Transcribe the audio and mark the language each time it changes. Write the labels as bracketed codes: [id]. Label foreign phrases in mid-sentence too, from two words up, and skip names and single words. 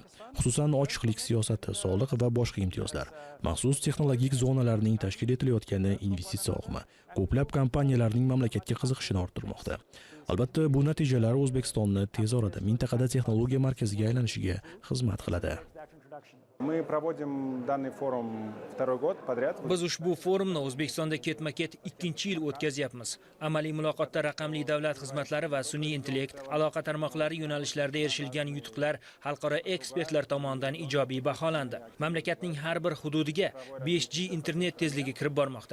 [uz] Xususan ochiqlik siyosati, soliq va boshqa imtiyozlar, maxsus texnologik zonalarning tashkil etilayotgani investitsiya oqimi ko'plab kompaniyalarning mamlakatga qiziqishini orttirmoqda. Albatta, bu natijalar O'zbekistonni tez orada mintaqada texnologiya markaziga aylanishiga xizmat qiladi. [ru] Мы проводим данный форум второй год подряд. [uz] Biz ushbu forumni O'zbekistonda ketma-ket 2-yil o'tkazyapmiz. Amaliy muloqotda raqamli davlat xizmatlari va sun'iy intellekt, aloqa tarmoqlari yo'nalishlarida erishilgan yutuqlar xalqaro ekspertlar tomonidan ijobiy baholandi. Mamlakatning har bir hududiga 5G internet tezligi kirib bormoqda.